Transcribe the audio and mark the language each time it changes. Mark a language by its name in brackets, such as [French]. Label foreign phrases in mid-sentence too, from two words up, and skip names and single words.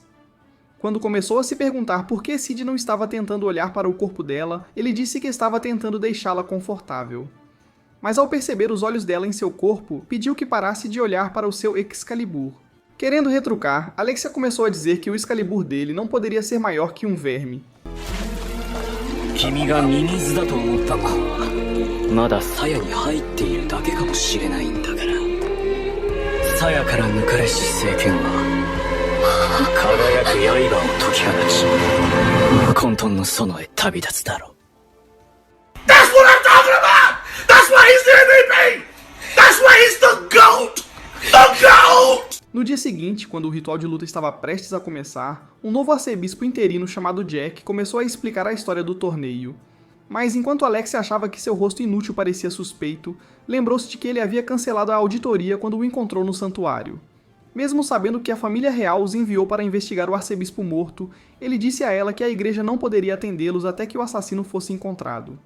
[Portuguese] Quando começou a se perguntar por que Cid não estava tentando olhar para o corpo dela, ele disse que estava tentando deixá-la confortável. Mas ao perceber os olhos dela em seu corpo, pediu que parasse de olhar para o seu Excalibur. Querendo retrucar, Alexia começou a dizer que o Excalibur dele não poderia ser maior que um verme. [Japanese] 君がミミズだと思ったのはまだ鞘に入っているだけかもしれないんだから鞘から抜かれし聖剣は輝く刃を解き放ち混沌の園へ旅立つだろう [English] That's what I'm talking about! That's why he's the MVP! That's why he's the GOAT! The GOAT! [Portuguese] No dia seguinte, quando o ritual de luta estava prestes a começar, um novo arcebispo interino chamado Jack começou a explicar a história do torneio. Mas enquanto Alexia achava que seu rosto inútil parecia suspeito, lembrou-se de que ele havia cancelado a auditoria quando o encontrou no santuário. Mesmo sabendo que a família real os enviou para investigar o arcebispo morto, ele disse a ela que a igreja não poderia atendê-los até que o assassino fosse encontrado.